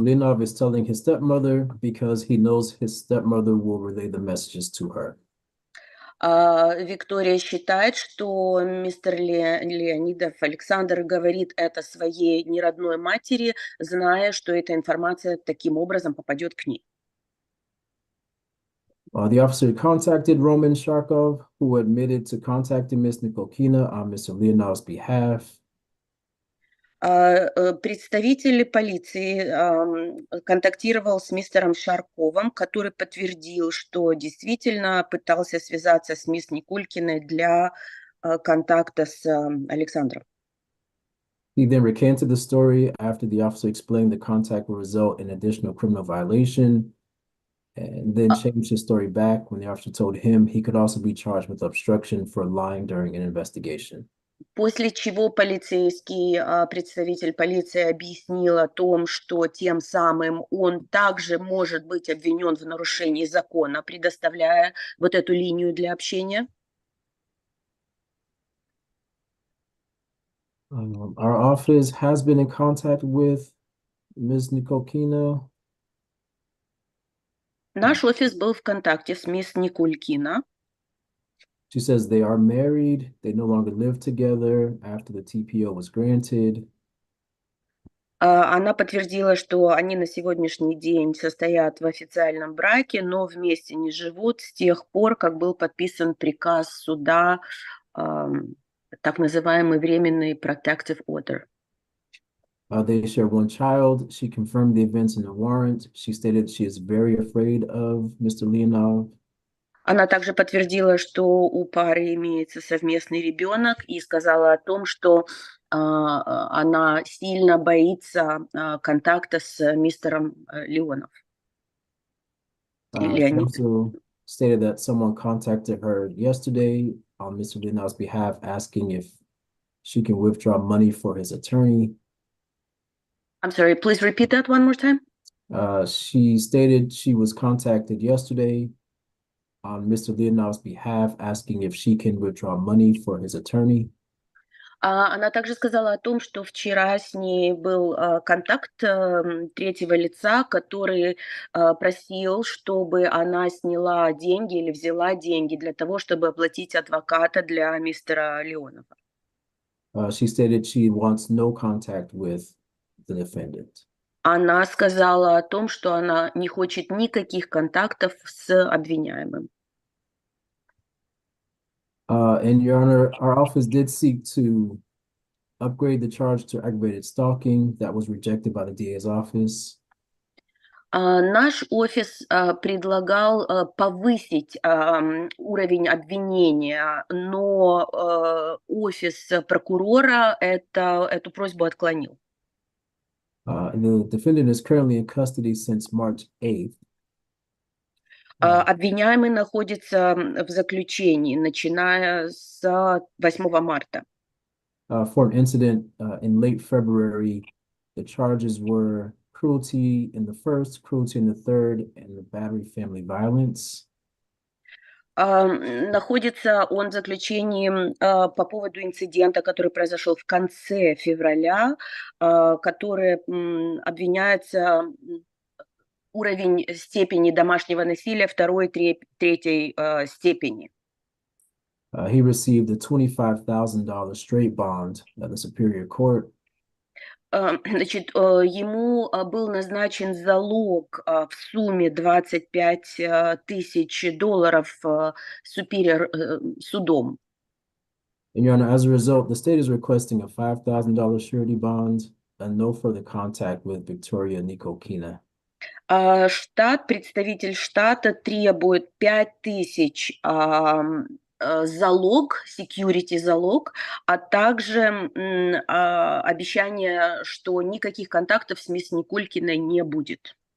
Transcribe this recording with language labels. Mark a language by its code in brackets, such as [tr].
[en] Leonov is telling his stepmother because he knows his stepmother will relay the messages to her. [ru] Виктория считает, что мистер Леонидов Александр говорит это своей неродной матери, зная, что эта информация таким образом попадет к ней. [en] The officer contacted Roman Sharkov, who admitted to contacting Ms. Nikokina on Mr. Leonov's behalf. [ru] Представитель полиции контактировал с мистером Шарковым, который подтвердил, что действительно пытался связаться с мисс Никулькиной для контакта с Александром. [en] He then recanted the story after the officer explained the contact will result in additional criminal violation, and then changed his story back when the officer told him he could also be charged with obstruction for lying during an investigation. [ru] После чего представитель полиции объяснил о том, что тем самым он также может быть обвинен в нарушении закона, предоставляя вот эту линию для общения. [en] Our office has been in contact with Ms. Nikokina. [ru] Наш офис был в контакте с мисс Никулькина. [en] She says they are married. They no longer live together after the TPO was granted. [ru] Она подтвердила, что они на сегодняшний день состоят в официальном браке, но вместе не живут с тех пор, как был подписан приказ суда, так называемый временный protective order. [en] They share one child. She confirmed the events in the warrant. She stated she is very afraid of Mr. Leonov. [ru] Она также подтвердила, что у пары имеется совместный ребенок, и сказала о том, что она сильно боится контакта с мистером Леонов. [en] She also stated that someone contacted her yesterday on Mr. Leonov's behalf, asking if she can withdraw money for his attorney. I'm sorry, please repeat that one more time. She stated she was contacted yesterday on Mr. Leonov's behalf, asking if she can withdraw money for his attorney. [ru] Она также сказала о том, что вчера с ней был контакт третьего лица, который просил, чтобы она сняла деньги или взяла деньги для того, чтобы оплатить адвоката для мистера Леонова. [en] She stated she wants no contact with the defendant. [ru] Она сказала о том, что она не хочет никаких контактов с обвиняемым. [en] And Your Honor, our office did seek to upgrade the charge to aggravated stalking. That was rejected by the DA's office. [ru] Наш офис предлагал повысить уровень обвинения, но офис прокурора эту просьбу отклонил. [en] The defendant is currently in custody since March 8th. [ru] Обвиняемый находится в заключении, начиная с 8 марта. [en] For an incident in late February. The charges were cruelty in the first, cruelty in the third, and the battery family violence. [ru] Находится он в заключении по поводу инцидента, который произошел в конце февраля, который обвиняется уровень степени домашнего насилия второй, третьей степени. [en] He received a $25,000 straight bond at the Superior Court. [ru] Значит, ему был назначен залог в сумме $25 тысяч Superior судом. [en] And Your Honor, as a result, the state is requesting a $5,000 surety bond and no further contact with Victoria Nikokina. [ru] Представитель штата требует 5 000 залог, security залог, а также обещание, что никаких контактов с мисс Никулькиной не будет.